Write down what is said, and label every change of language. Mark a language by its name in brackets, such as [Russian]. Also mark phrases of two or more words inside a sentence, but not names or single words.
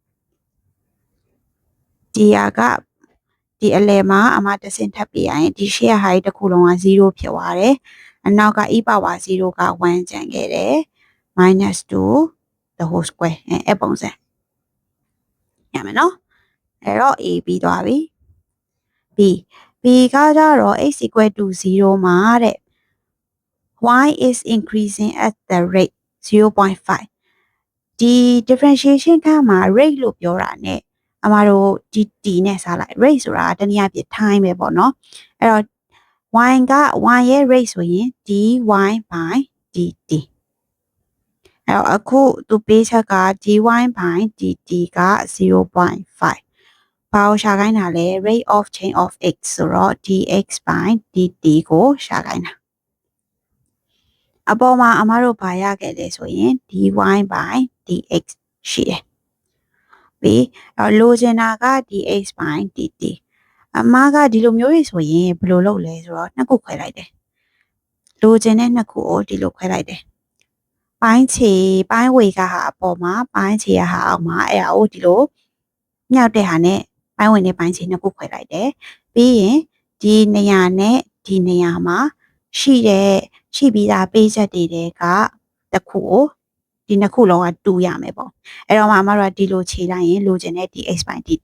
[Burmese] ဒီဟာကဒီအလယ်မှာအမတဆင့်ထပ်ပြရရင်ဒီရှေ့ဟာကြီးတစ်ခုလုံးက0ဖြစ်သွားတယ်အနောက်က [English] e power 0 [Burmese] က1ကျန်ခဲ့တယ်-2 [English] the whole square [Burmese] အဲ့ပုံစံရမယ်နော်အဲ့ တော့ a ပြီးသွားပြီ b ကကြတော့ [English] x equal to 0 [Burmese] မှာတဲ့ [English] y is increasing at the rate 0.5 [Burmese] ဒီ differentiation ခန်းမှာ rate လို့ပြောတာ ਨੇ အမတို့ ဒီ t နဲ့စားလိုက် rate ဆိုတာတနည်းအားဖြင့် time ပဲပေါ့နော်အဲ့တော့ y က y ရဲ့ rate ဆိုရင် [English] dy by dt [Burmese] အဲ့တော့အခုသူပေးချက်က [English] dy by dt [Burmese] က 0.5ဘာကိုရှာခိုင်းတာလဲ [English] rate of change of x [Burmese] ဆိုတော့ [English] dx by dt [Burmese] ကိုရှာခိုင်းတာအပေါ်မှာအမတို့ဘာရခဲ့လဲဆိုရင် [English] dy by dx [Burmese] ရှိတယ်ပြီးလိုချင်တာက [English] dx by dt [Burmese] အမကဒီလိုမျိုးတွေဆိုရင်ဘယ်လိုလုပ်လဲဆိုတော့နှစ်ခုခွဲလိုက်တယ်လိုချင်တဲ့နှစ်ခုကိုဒီလိုခွဲလိုက်တယ် ပိုင်းဝေကဟာအပေါ်မှာပိုင်းခြေဟာအောက်မှာအဲ့ဒါကိုဒီလိုမြောက်တဲ့ဟာနဲ့ပိုင်းဝင်နဲ့ပိုင်းခြေနှစ်ခုခွဲလိုက်တယ်ပြီးရင်ဒီနေရာနဲ့ဒီနေရာမှာရှိပြီးသားပေးချက်တွေကတစ်ခုကိုဒီနှစ်ခုလုံးကတူရမယ်ပေါ့အဲ့တော့မှအမတို့ကဒီလိုခြေလိုက်ရင်လိုချင်တဲ့ဒီ [English] x by dt